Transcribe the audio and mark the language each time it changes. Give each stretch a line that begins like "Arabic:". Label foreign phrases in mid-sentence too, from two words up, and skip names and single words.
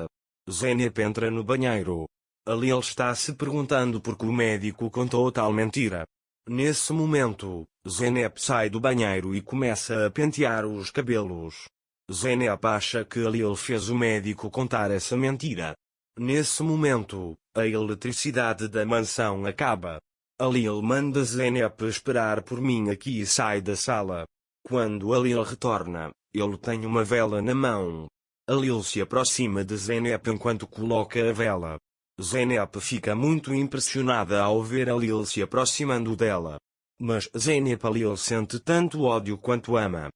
Portuguese: Zeynep entra no banheiro. Halil está se perguntando por que o médico contou tal mentira. Nesse momento, Zeynep sai do banheiro e começa a pentear os cabelos. Zeynep acha que Halil fez o médico contar essa mentira. Nesse momento, a eletricidade da mansão acaba. Halil manda Zeynep esperar por mim aqui e sai da sala. Quando Halil retorna, ele tem uma vela na mão. Halil se aproxima de Zeynep enquanto coloca a vela. Zeynep fica muito impressionada ao ver Halil se aproximando dela. Mas Zeynep Halil sente tanto ódio quanto ama.